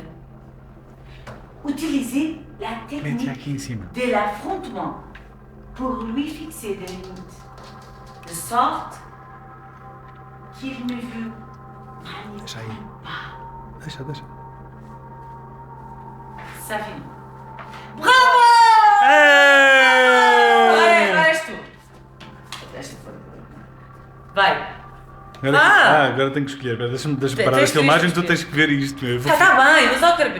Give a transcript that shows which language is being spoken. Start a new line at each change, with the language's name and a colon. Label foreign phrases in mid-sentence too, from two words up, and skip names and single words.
French: Utilisez la technique de l'affrontement pour lui fixer des limites, de sorte qu'il ne vous manipule pas.
Portuguese: Deixa.
French: Ça finit. Bravo!
Portuguese: Vai, és tu. Vai. Agora tenho que escolher. Deixa-me parar a filmagem, tu tens que ver isto. Tá bem, mas eu quero